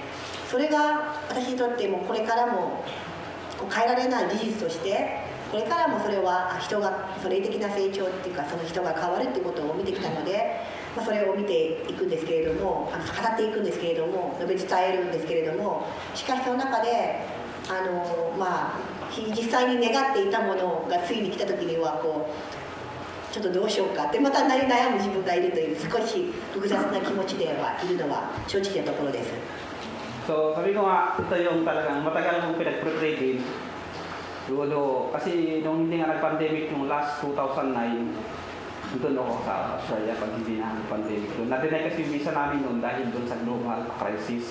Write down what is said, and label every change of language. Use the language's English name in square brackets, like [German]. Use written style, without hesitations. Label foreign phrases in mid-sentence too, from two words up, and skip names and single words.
[Japanese] それが私にとってもこれからも変えられない事実として、これからもそれは人が霊的な成長っていうか、その人が変わるっていうことを見てきたので、それを見ていくんですけれども、語っていくんですけれども、述べ伝えるんですけれども、しかしその中で実際に願っていたものがついに来た時にはちょっとどうしようかってまた悩む自分がいるという、少し複雑な気持ちではいるのは正直なところです。 [Filipino] So sabi ko nga, ito yung talagang matagal kong pinag-pray din. Kasi nung hindi nga nag-pandemic yung last 2009, doon ako sa Australia pag hindi na pandemic doon. Na-deny kasi yung visa namin noon dahil doon sa [English] global crisis.